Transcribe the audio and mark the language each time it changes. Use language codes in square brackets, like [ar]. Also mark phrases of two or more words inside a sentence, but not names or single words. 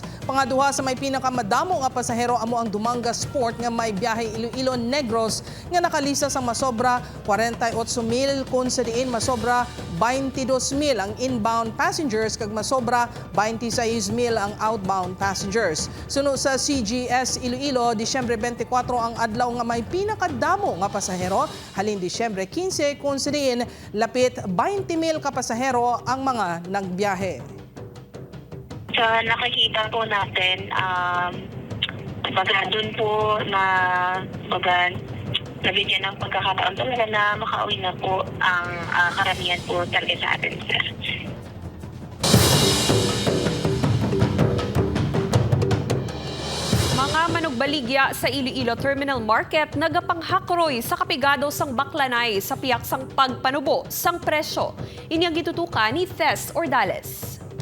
[hil] Pangaduha sa may pinakamadamo nga pasahero amo ang Dumanga Sport nga may biyahe Iloilo Negros nga nakalista sa masobra 48,000 kun sa diin masobra 22,000 ang [en] inbound passengers [hil] kag masobra 26,000 ang [en] outbound passengers. [hil] Sunod sa CGS Iloilo, Disyembre 24 ang adlaw nga may pinakadamo nga pasahero, halin Disyembre 15 kun sa diin lapit 20,000 ka pasahero ang mga nagbiyahe. [tl] Sa nakikita po natin, doon po na nabigyan ng pagkakataon talaga na makauwi na po ang karamihan po talaga sa atin, sir. [hil] Mga manugbaligya sa Iloilo Terminal Market nagapanghakroy sa kapigado sang baklanay sa piyak sang pagpanubo sang presyo. Inyang gitutukan ni Tess Ordales.